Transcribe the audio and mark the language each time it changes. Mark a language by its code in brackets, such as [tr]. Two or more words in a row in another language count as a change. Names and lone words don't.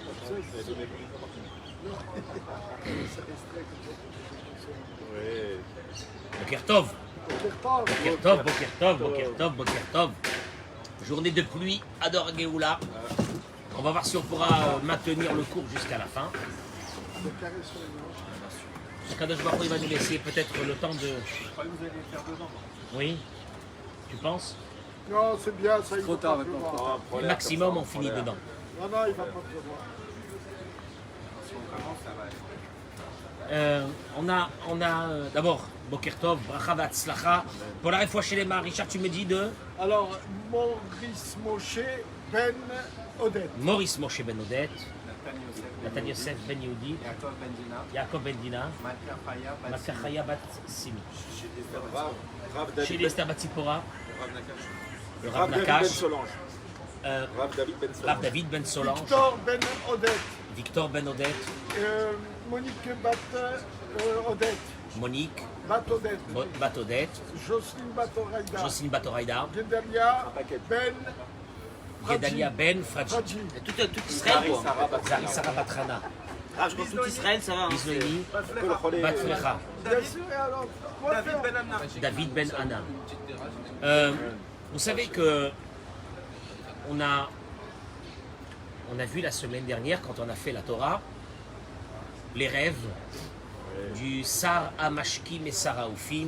[he] בוקר טוב. בוקר טוב, בוקר טוב, בוקר טוב, בוקר טוב. [fr] Journée de pluie à Dor Géoula. On va voir si on pourra maintenir le cours jusqu'à la fin. [he] קדוש ברוך הוא, [fr] il va nous laisser peut-être le temps de... Je croyais que vous alliez faire dedans. Oui. Tu penses? Non, c'est bien, ça il Trop va tard pas maintenant. pleuvoir. Au maximum, on finit dedans. Non, non, il va pas pleuvoir. Si on commence, ça va être. On a d'abord [he] בוקר טוב, ברכה והצלחה. [fr] Pour la réfoua chez les mains, Richard, tu me dis de Alors, Maurice Moshe Ben Odette. Maurice Moshe Ben Odette, Nathan Yosef, Nathan Yosef Ben Yehudi, Yaakov Ben Dina, Yaakov Ben Dina, Malka Chaya, Malka Chaya Bat Simi. Rav Chez les Esther Bat Tzipora, le Rav David Ben Nakash, Solange. Rav David Ben Solange. Rav David Ben Solange, Victor Ben Odette. Victor Ben Odette, Monique Bat Odette. Monique Bat Odette. Bat Odette, Jocelyne Batoraïda. Jocelyne Batoraïda, Gedalia Ben Gedalia Ben Fradji. Fradji. Tout Israël, quoi. Zari Sarah Batrana, Ah, je pense tout Israël, ça va. Hein. Isnoémi, David Bat Frecha, Bien sûr, et alors, quoi David faire Ben Anna. David Ben Anna. Vous savez que on a vu la semaine dernière, quand on a fait la Torah, les rêves du Sar Amashkim et Sarah Oufim.